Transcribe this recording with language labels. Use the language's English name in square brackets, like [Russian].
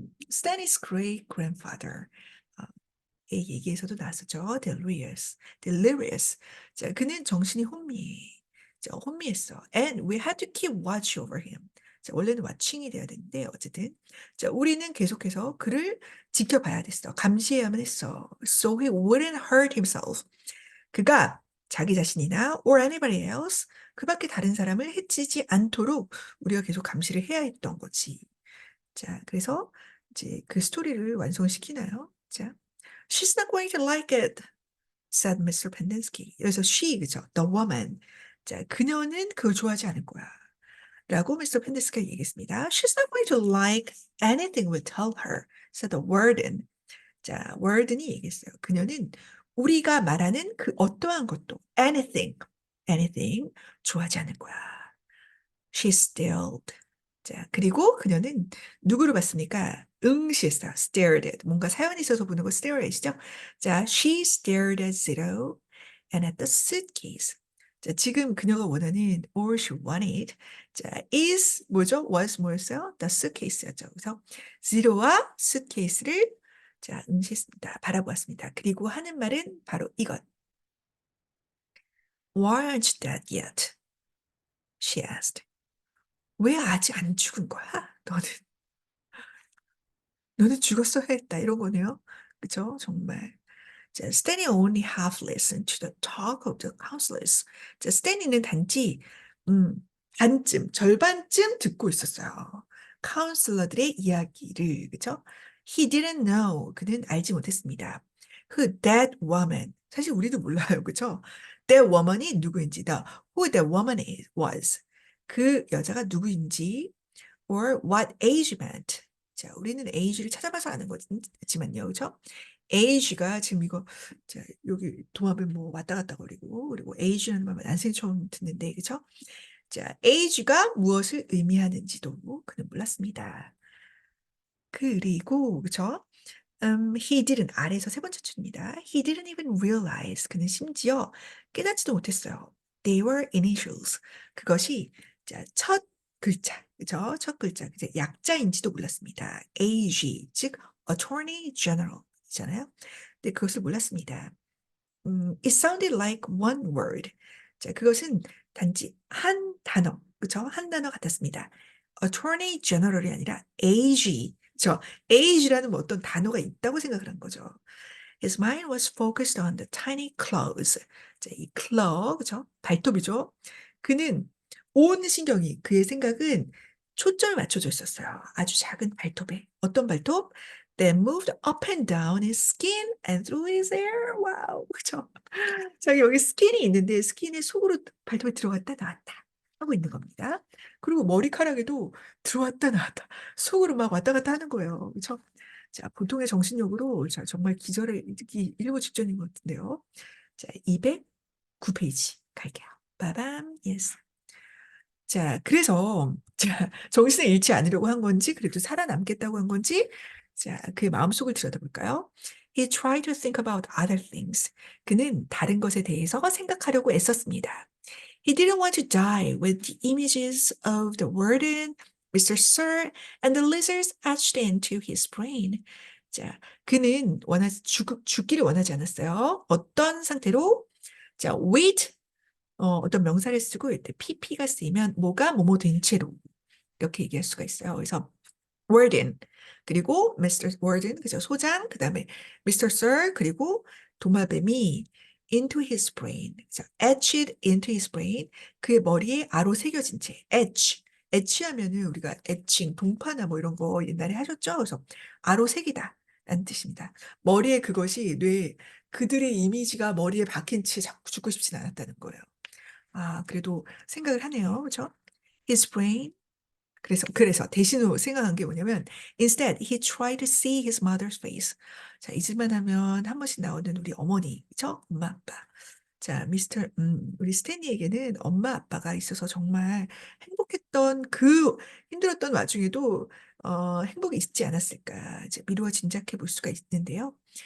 [English] Stanley's great grandfather. [Korean] 의 얘기에서도 나왔었죠. [English] delirious. delirious. [Korean] 자, 그는 정신이 혼미했어. [English] And we had to keep watch over him. [Korean] 자, 원래는 watching이 돼야 되는데 어쨌든 자, 우리는 계속해서 그를 지켜봐야 됐어. 감시해야만 했어. [English] So he wouldn't hurt himself. [Korean] 그가 자기 자신이나 [English] or anybody else [Korean] 그 밖에 다른 사람을 해치지 않도록 우리가 계속 감시를 해야 했던 거지. 자, 그래서 이제 그 스토리를 완성시키나요? [English] 자, She's not going to like it, said Mr. Pendenski. [Korean] 여기서 [English] she, 그죠? The woman. [Korean] 자, 그녀는 그걸 좋아하지 않을 거야. 라고 미스터 펜데스키가 얘기했습니다. [English] She's not going to like anything we tell her, said the warden. [Korean] 자, warden이 얘기했어요. 그녀는 우리가 말하는 그 어떠한 것도 anything 좋아하지 않을 거야. [English] She stared. [Korean] 자, 그리고 그녀는 누구를 봤습니까? 응시했어요. stared at. 뭔가 사연이 있어서 보는 거 stare at이죠? [English] 자, she stared at Zero and at the suitcase. [Korean] 자, 지금 그녀가 원하는 [English] or she wanted. [Korean] 자, is 뭐죠? was 뭐였어요? the suitcase였죠. 그래서 Zero와 suitcase를 자, 응시했습니다. 바라보았습니다. 그리고 하는 말은 바로 이것. [English] Why aren't you dead yet? She asked. [Korean] 왜 아직 안 죽은 거야? 너는 죽었어야 했다. 이런 거네요. 그죠? 정말. [English] 자, Stanley only half listened to the talk of the counselors. [Korean] 자, 스탠리는 단지 반쯤, 절반쯤 듣고 있었어요. 카운슬러들의 이야기를, 그죠? [English] He didn't know. [Korean] 그는 알지 못했습니다. [English] Who that woman. [Korean] 사실 우리도 몰라요, 그죠? [English] That woman이 누구인지, who that woman was. [Korean] 그 여자가 누구인지, [English] or what age meant. [Korean] 자, 우리는 age를 찾아봐서 아는 거지만요, 그죠? age가 지금 이거, 자, 여기 도마뱀 뭐 왔다 갔다 거리고, 그리고 age라는 말만 난생 처음 듣는데, 그죠? 자, age가 무엇을 의미하는지도 그는 몰랐습니다. 그리고, 그죠? [English] he didn't, [Korean] 아래에서 세 번째 줄입니다. [English] He didn't even realize, [Korean] 그는 심지어 깨닫지도 못했어요. [English] They were initials. [Korean] 그것이, 자, 첫 글자, 그죠? 첫 글자, 이제 약자인지도 몰랐습니다. AG, 즉, Attorney General 이잖아요. 근데 그것을 몰랐습니다. [English] it sounded like one word. [Korean] 자, 그것은 단지 한 단어, 그죠? 한 단어 같았습니다. Attorney General이 아니라 AG. 저 AG라는 뭐 어떤 단어가 있다고 생각을 한 거죠. [English] His mind was focused on the tiny claws. [Korean] 자, 이 claw, 그죠? 발톱이죠. 그는 온 신경이, 그의 생각은 초점을 맞춰져 있었어요. 아주 작은 발톱에. 어떤 발톱? [English] That moved up and down his skin and through his hair. [Korean] 와우, 그죠? 자, 여기 스킨이 있는데 스킨의 속으로 발톱에 들어갔다 나왔다 하고 있는 겁니다. 그리고 머리카락에도 들어왔다 나왔다 속으로 막 왔다 갔다 하는 거예요. 그렇죠? 자, 보통의 정신력으로 자, 정말 기절을 일보 직전인 것 같은데요. 자, 209페이지 갈게요. 빠밤, 예스. 자, 그래서 자, 정신을 잃지 않으려고 한 건지 그래도 살아남겠다고 한 건지 자, 그의 마음속을 들여다볼까요? [English] He tried to think about other things. [Korean] 그는 다른 것에 대해서 생각하려고 애썼습니다. [English] He didn't want to die with the images of the warden, Mr. Sir, and the lizards etched into his brain. [Korean] 자, 그는 죽기를 원하지 않았어요. 어떤 상태로? 자, with 어떤 명사를 쓰고 이때 pp가 쓰이면 뭐가 뭐뭐 된 채로 이렇게 얘기할 수가 있어요. 그래서 warden 그리고 Mr. warden 그죠 소장 그다음에 Mr. Sir 그리고 도마뱀이 [English] into his brain [Korean] 그죠? [English] etched into his brain [Korean] 그의 머리에 아로 새겨진 채 etch 하면은 우리가 etching 동파나 뭐 이런 거 옛날에 하셨죠? 그래서 아로 새기다 라는 뜻입니다. 머리에 그것이 뇌 그들의 이미지가 머리에 박힌 채 자꾸 죽고 싶진 않았다는 거예요. 아, 그래도 생각을 하네요. 그렇죠? His brain. 그래서 대신으로 생각한 게 뭐냐면 [English] instead he tried to see his mother's face. [Korean] 자, 잊을만 하면 한 번씩 나오는 우리 어머니, 그렇죠? 엄마, 아빠. 자, 우리 스탠리에게는 엄마, 아빠가 있어서 정말 행복했던 그 힘들었던 와중에도 행복이 있지 않았을까. 이제 미루어 짐작해 볼 수가 있는데요.